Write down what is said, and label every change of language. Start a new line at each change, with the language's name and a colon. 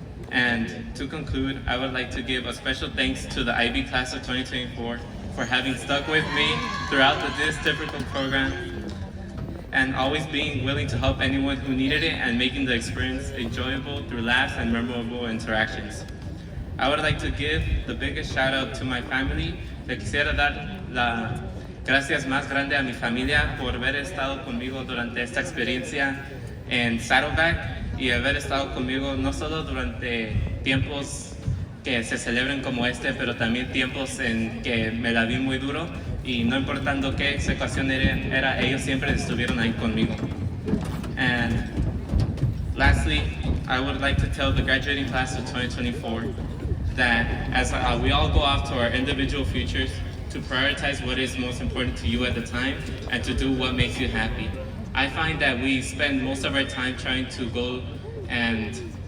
English: And to conclude, I would like to give a special thanks to the IB class of 2024 for having stuck with me throughout this difficult program and always being willing to help anyone who needed it and making the experience enjoyable through laughs and memorable interactions. I would like to give the biggest shout out to my family.
Spanish: Le quisiera dar las gracias más grande a mi familia por haber estado conmigo durante esta experiencia en Saddleback y haber estado conmigo no solo durante tiempos que se celebren como este, pero también tiempos en que me la vi muy duro y no importando qué situación era, ellos siempre estuvieron ahí conmigo.
English: And lastly, I would like to tell the graduating class of 2024 that as we all go off to our individual futures, to prioritize what is most important to you at the time and to do what makes you happy. I find that we spend most of our time trying to go and